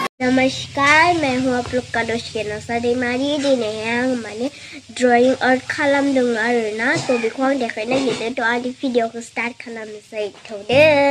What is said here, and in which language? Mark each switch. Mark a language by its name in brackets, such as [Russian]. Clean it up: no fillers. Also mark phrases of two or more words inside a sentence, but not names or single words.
[Hindi] नमस्कार, मैं हूँ आप लोग का दोस्त [Bodo] kennocha Daimari दिनै आं माने [English] drawing art [Bodo] खालामदों आरोना तो बेखौ आं देखायनो नागिरदों तो आंनि भिडिअखौ स्टार्ट खालामनोसै थौदो